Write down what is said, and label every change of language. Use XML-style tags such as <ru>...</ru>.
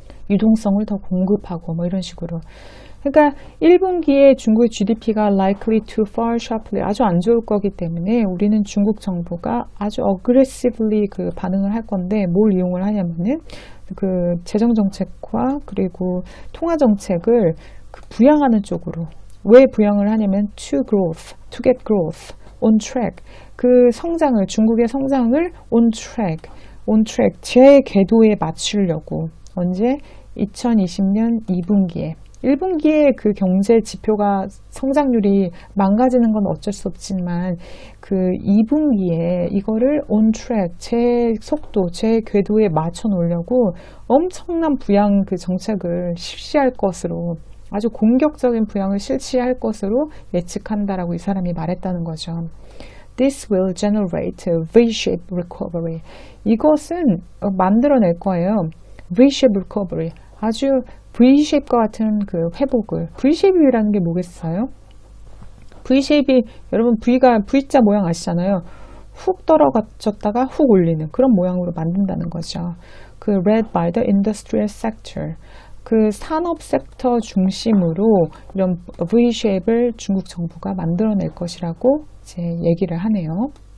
<ko>유동성을 더 공급하고 뭐 이런 식으로. 그러니까 1분기에 중국의 GDP가</ko> <en>likely to fall sharply,</en> <ko>아주 안 좋을 거기 때문에 우리는 중국 정부가 아주</ko> <en>aggressively</en> <ko>그 반응을 할 건데 뭘 이용을 하냐면은 그 재정 정책과 그리고 통화 정책을 그 부양하는 쪽으로. 왜 부양을 하냐면</ko> <en>to growth, to get growth, on track.</en> <ko>그 성장을, 중국의 성장을</ko> <en>on track,</en> <ko>제 궤도에 맞추려고. 언제? 2020년 2분기에. 1분기에 그 경제 지표가 성장률이 망가지는 건 어쩔 수 없지만 그 2분기에 이거를</ko> <en>on track,</en> <ko>제 속도, 제 궤도에 맞춰 놓으려고 엄청난 부양 그 정책을 실시할 것으로, 아주 공격적인 부양을 실시할 것으로 예측한다라고 이 사람이 말했다는 거죠.</ko> <en>This will generate a V-shaped recovery.</en> <ko>이것은 만들어낼 거예요.</ko> <en>V-shaped recovery.</en> <ko>아주 V-shape과 같은 그 회복을. V-shape이라는 게 뭐겠어요? V-shape이, 여러분 V자 모양 아시잖아요. 훅 떨어졌다가 훅 올리는 그런 모양으로 만든다는 거죠.</ko> <en>그 led by the industrial sector.</en> <ko>그 산업 섹터 중심으로 이런 V-shape을 중국 정부가 만들어낼 것이라고 이제 얘기를 하네요.</ko>